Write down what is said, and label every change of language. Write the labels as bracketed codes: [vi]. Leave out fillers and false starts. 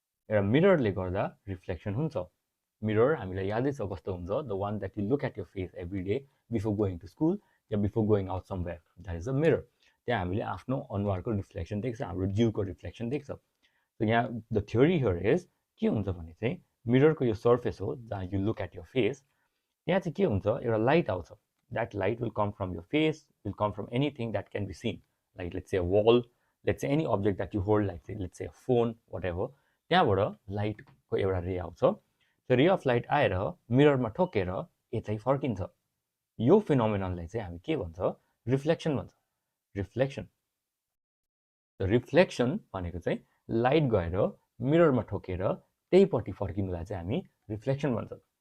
[ne] एउटा मिररले गर्दा रिफ्लेक्सन हुन्छ. मिरर हामीलाई यादै छ कस्तो हुन्छ, [en] The one that you look at your face every day before going to school या before going out somewhere, that is a mirror. [ne] त्यहाँ हामीले आफ्नो अनुहारको रिफ्लेक्सन देख्छ, हाम्रो जिउको रिफ्लेक्सन देख्छ. सो यहाँ [en] the theory here is [ne] के हुन्छ भने चाहिँ मिररको यो सर्फेस हो जहाँ [en] You look at your face. [ne] त्यहाँ चाहिँ के हुन्छ, एउटा लाइट आउँछ. [en] That light will come from your face, will come from anything that can be seen, like let's say a wall, let's say any object that you hold, like let's say a phone, whatever. [ne] त्यहाँबाट लाइटको एउटा रे आउँछ. त्यो रे of light आएर मिररमा ठोकेर यतै फर्किन्छ. यो फिनोमिननलाई चाहिँ हामी के भन्छ, रिफ्लेक्सन भन्छ. रिफ्लेक्सन. रिफ्लेक्सन भनेको चाहिँ लाइट गएर मिररमा ठोकेर त्यहीपट्टि फर्किनुलाई चाहिँ हामी रिफ्लेक्सन भन्छ.